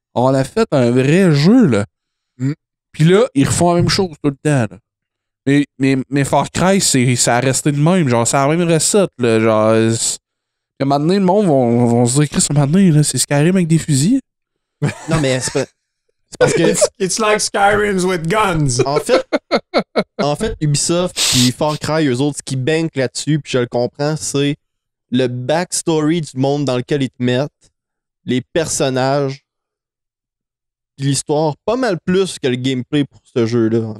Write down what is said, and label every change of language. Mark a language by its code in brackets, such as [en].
[fr] On a fait un vrai jeu, là. Mm. Puis là, ils refont la même chose tout le temps, là. Mais Far Cry, ça a resté de même. Genre, c'est la même recette, là. Genre, à un moment donné, le monde vont se dire, Chris, à un moment donné, là, c'est Skyrim avec des fusils. Non, mais c'est parce que, [en] It's like Skyrim's with guns. [fr] en fait, Ubisoft puis Far Cry, eux autres, ce qui bank là-dessus, puis je le comprends, c'est le backstory du monde dans lequel ils te mettent, les personnages, puis l'histoire, pas mal plus que le gameplay pour ce jeu-là. en